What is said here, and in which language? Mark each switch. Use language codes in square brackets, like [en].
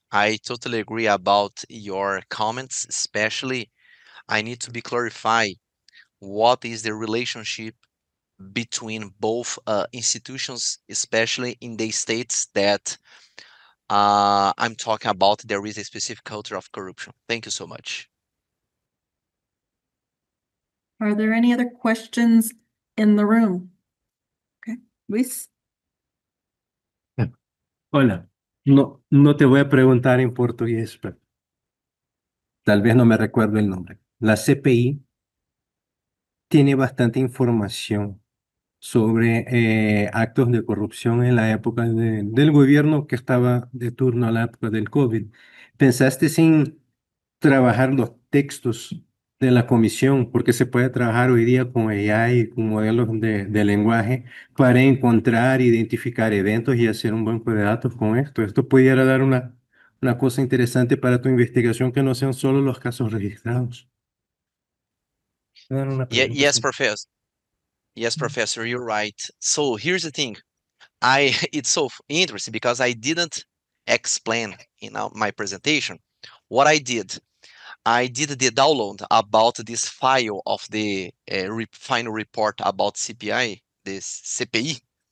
[en] I totally agree about your comments, especially I need to be clarified what is the relationship between both institutions, especially in the states that I'm talking about. There is a specific culture of corruption. Thank you so much. Are there any other questions in the room? Okay, Luis? [es] Hola, no te voy a preguntar en portugués, pero tal vez no me recuerdo el nombre. La CPI tiene bastante información sobre actos de corrupción en la época del gobierno que estaba de turno a la época del COVID. ¿Pensaste en trabajar los textos de la comisión? Porque se puede trabajar hoy día con AI, con modelos de lenguaje, para encontrar, identificar eventos y hacer un banco de datos con esto. Esto pudiera dar una cosa interesante para tu investigación, que no sean solo los casos registrados. [en] Yes, Professor. Yes, Professor, you're right. So here's the thing. It's so interesting because I didn't explain in my presentation what I did. I did the download about this file of the final report about CPI, this CPI.